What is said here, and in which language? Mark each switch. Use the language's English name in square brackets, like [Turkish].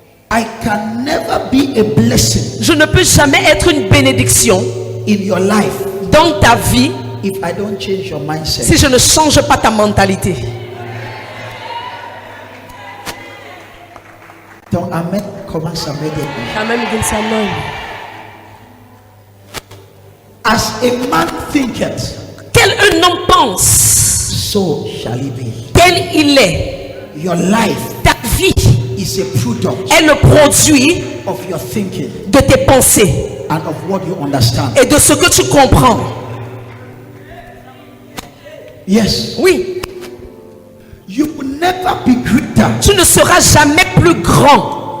[English] I can never be a blessing [French] Je ne peux jamais être une bénédiction [English] in your life [French] dans ta vie [English] if I don't change your mindset. [French] si je ne change pas ta mentalité. Ton amen commence à m'aider. [English] Amen begins amen. As a man thinketh, [French] Quel un homme pense, [English] so shall he be. [French] tel il est. [English] Your life [French] Ta vie [English] is a product [French] est le produit [English] of your thinking [French] de tes pensées [English] and of what you understand. [French] et de ce que tu comprends. [English] Yes. [French] Oui, [English] You will never be greater [French] tu ne seras jamais plus grand